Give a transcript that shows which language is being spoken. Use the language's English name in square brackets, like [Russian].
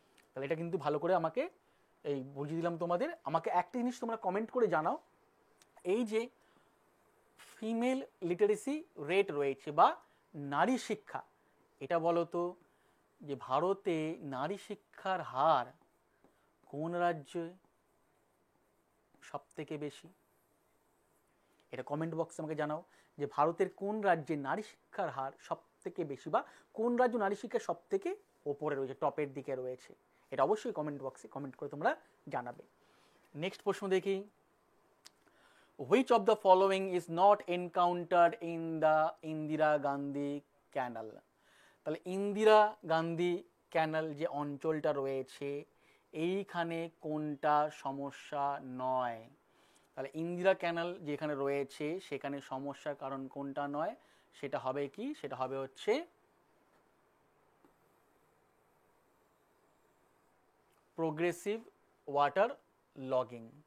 [Bangla] তাহলে এটা কিন্তু ভালো করে আমাকে এই বুঝিয়ে দিলাম তোমাদের। আমাকে একটা জিনিস তোমরা কমেন্ট করে জানাও, এই যে ফিমেল লিটারেসি রেট রয়েছে বা নারী শিক্ষা, এটা বলো তো যে ভারতে নারী শিক্ষার হার কোন রাজ্যে সব থেকে বেশি? এটা কমেন্ট বক্সে আমাকে জানাও যে ভারতের কোন রাজ্যে নারী শিক্ষার হার সব থেকে বেশি, বা কোন রাজ্য নারী শিক্ষা সব থেকে ওপরে রয়েছে, টপের দিকে রয়েছে। এটা অবশ্যই কমেন্ট বক্সে কমেন্ট করে তোমরা জানাবে। নেক্সট প্রশ্ন দেখি, [English] which of the following is not encountered in the Indira Gandhi canal? [Bangla] তাহলে ইন্দিরা গান্ধী ক্যানাল যে অঞ্চলটা রয়েছে, এইখানে কোনটা সমস্যা নয়? তাহলে ইন্দিরা ক্যানাল যেখানে রয়েছে সেখানে সমস্যার কারণ কোনটা নয়? সেটা হবে কি, সেটা হবে হচ্ছে প্রোগ্রেসিভ ওয়াটার লগিং।